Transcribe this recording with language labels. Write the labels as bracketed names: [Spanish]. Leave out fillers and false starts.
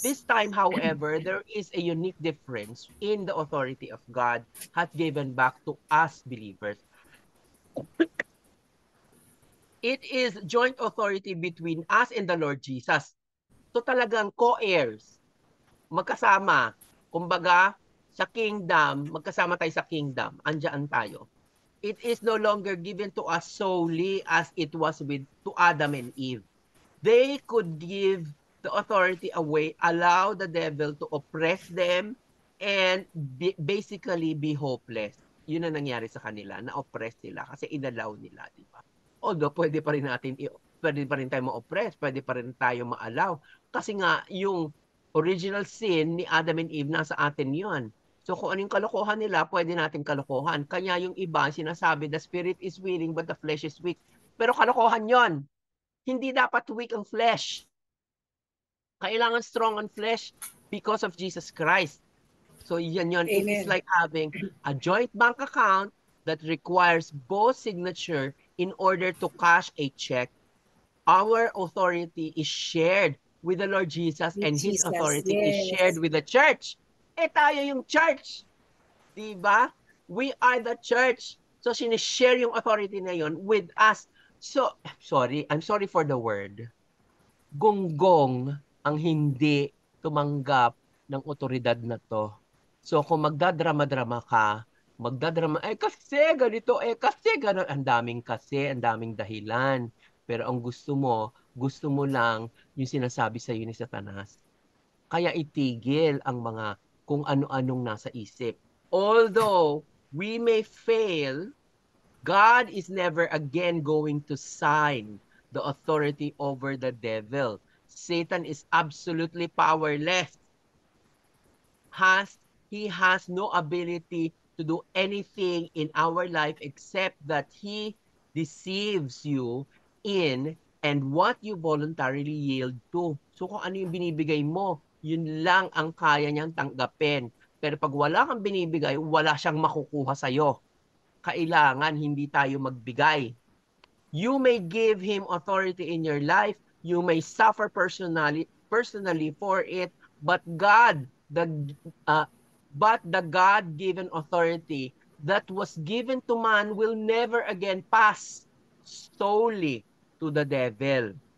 [English] This time, however, there is a unique difference in the authority of God has given back to us believers. It is joint authority between us and the Lord Jesus. [Filipino] So talagang co-heirs, magkasama. Kumbaga, sa kingdom, magkasama tayo sa kingdom. Andiyan tayo. [English] It is no longer given to us solely as it was with to Adam and Eve. They could give the authority away, allow the devil to oppress them, and basically be hopeless. [Filipino] Yun ang nangyari sa kanila, na-oppress sila kasi inalaw nila, di ba? Although pwede pa rin tayo ma-oppress, pwede pa rin tayo ma-allow. Kasi nga, yung original sin ni Adam and Eve, nasa atin yun. So kung anong kalokohan nila, pwede natin kalokohan. Kanya yung iba, sinasabi, [English] the spirit is willing but the flesh is weak. [Filipino] Pero kalokohan yon. Hindi dapat weak ang flesh. [English] Kailangan strong ang flesh because of Jesus Christ. [Filipino] So yan yon. [English] It is Amen. like having a joint bank account that requires both signature in order to cash a check. Our authority is shared with the Lord Jesus With and His Jesus. authority is shared Yes. with the church. [Filipino] Tayo yung church. Diba? [English] We are the church. [Filipino] So sinishare yung authority na yon with us. [English] So, I'm sorry for the word. [Filipino] Gonggong ang hindi tumanggap ng otoridad na to. So kung magdadrama-drama ka, kasi ganito, kasi gano'n, ang daming dahilan. Pero ang gusto mo lang yung sinasabi sa iyo ni Satanas. Kaya itigil ang mga kung ano-anong nasa isip. [English] Although we may fail, God is never again going to sign the authority over the devil. Satan is absolutely powerless. He has no ability to do anything in our life except that he deceives you in and what you voluntarily yield to. [Filipino] So kung ano yung binibigay mo, yun lang ang kaya niyang tanggapin. Pero pag wala kang binibigay, wala siyang makukuha sa'yo. Kailangan hindi tayo magbigay. [English] You may give him authority in your life. You may suffer personally for it, but uh, the God-given authority that was given to man will never again pass solely to the devil.